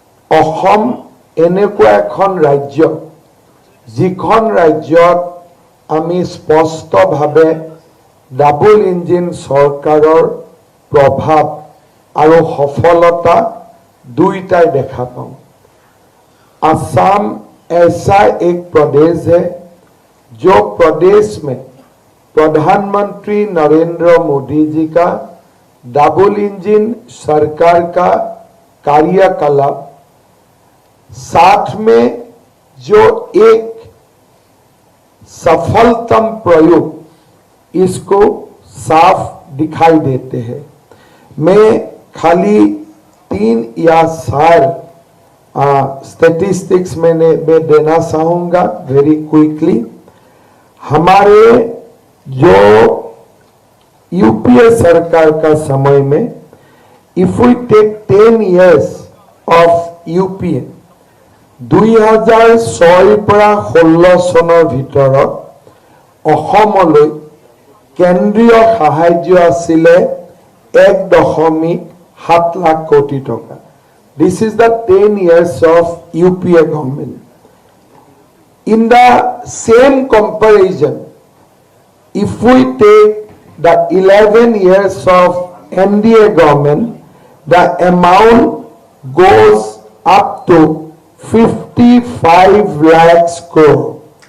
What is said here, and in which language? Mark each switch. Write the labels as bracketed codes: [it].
[as] অসম এনেকুৱা এখন ৰাজ্য যিখন ৰাজ্যত আমি স্পষ্টভাৱে ডাবল ইঞ্জিন চৰকাৰৰ [hi] प्रभाव और सफलता दुईटाई देखा पाऊं। असम ऐसा एक प्रदेश है जो प्रदेश में प्रधानमंत्री नरेंद्र मोदी जी का डबल इंजन सरकार का कार्यकलाप, साथ में जो एक सफलतम प्रयोग, इसको साफ दिखाई देते हैं। मैं खाली 3 या 4 स्टैटिस्टिक्स मैं देना चाहूँगा [en] Very quickly. [hi] हमारे जो यूपीए सरकार का समय में, [en] if we take 10 years of UPA [as] 2006 পৰা 16 চনৰ ভিতৰত অসমলৈ কেন্দ্ৰীয় সাহায্য আছিলে 1.7 লাখ কোটি টকা। [en] This is the 10 years of UPA government. In the same comparison, if we take the 11 years of NDA government, the amount goes up to 55 lakhs crore.